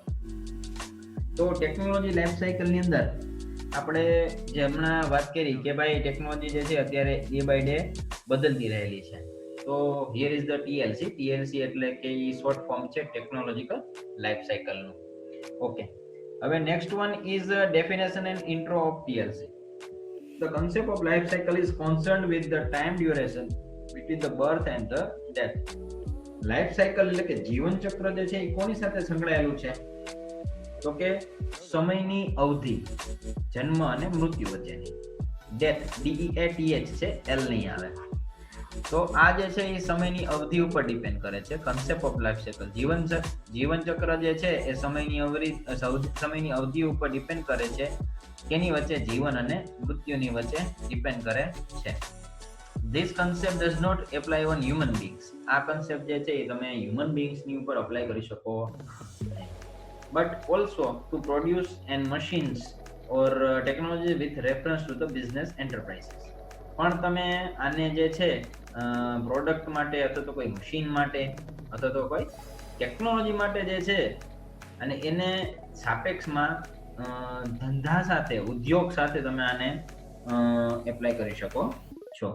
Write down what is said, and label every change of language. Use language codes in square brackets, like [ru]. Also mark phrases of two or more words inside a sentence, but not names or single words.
[gu] તો ટેકનોલોજી લાઈફ સાયકલની અંદર આપણે જે હમણાં વાત કરી કે ભાઈ ટેકનોલોજી જે છે અત્યારે [en] day by day [gu] બદલતી રહેલી છે. તો [en] here is the TLC [gu] એટલે કે એ શોર્ટ ફોર્મ છે ટેકનોલોજીકલ લાઈફ સાયકલનું. [en] ઓકે, હવે next one is definition and intro of TLC. The concept of life cycle is concerned with the time duration between the birth and the death. [gu] લાઈફ સાયકલ એટલે કે જીવન ચક્ર જે છે એ કોની સાથે સંકળાયેલું છે? તો કે સમયની અવધિ, જન્મ અને મૃત્યુ વચ્ચેની. ડેથ DEATH છે, L નહીં આવે. તો આ જે છે એ સમયની અવધિ ઉપર ડિપેન્ડ કરે છે. કન્સેપ્ટ ઓફ લાઈફ સાયકલ, જીવન ચક્ર જે છે એ સમયની અવધિ ઉપર ડિપેન્ડ કરે છે. કેની વચ્ચે? જીવન અને મૃત્યુની વચ્ચે ડિપેન્ડ કરે છે. [en] This concept does not apply on human beings. [gu] આ કન્સેપ્ટ જે છે એ તમે હ્યુમન બીંગ્સની ઉપર અપ્લાય કરી શકો નહીં. [en] But also to produce and machines or technology with reference to the business enterprises. [gu] પણ તમે આને જે છે પ્રોડક્ટ માટે અથવા તો કોઈ મશીન માટે અથવા તો કોઈ ટેકનોલોજી માટે જે છે અને એને સાપેક્ષમાં ધંધા સાથે, ઉદ્યોગ સાથે તમે આને એપ્લાય કરી શકો છો.